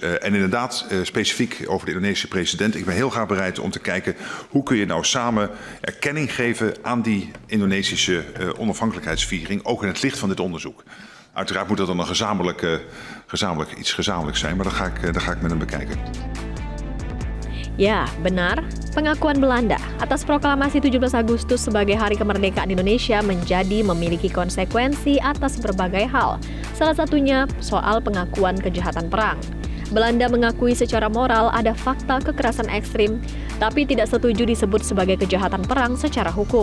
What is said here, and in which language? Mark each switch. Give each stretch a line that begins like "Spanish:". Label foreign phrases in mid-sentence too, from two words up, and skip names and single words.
Dutch: En inderdaad, specifiek over de Indonesische president. Ik ben heel graag bereid om te kijken hoe kun je nou samen erkenning geven aan die Indonesische onafhankelijkheidsviering, ook in het licht van dit onderzoek. Uiteraard moet dat dan een iets gezamenlijks zijn, maar dat ga ik met hem bekijken.
Indonesian: Ya, benar. Pengakuan Belanda atas proklamasi 17 Agustus sebagai Hari Kemerdekaan Indonesia menjadi memiliki konsekuensi atas berbagai hal. Salah satunya soal pengakuan kejahatan perang. Belanda mengakui secara moral ada fakta kekerasan ekstrim, tapi tidak setuju disebut sebagai kejahatan perang secara hukum.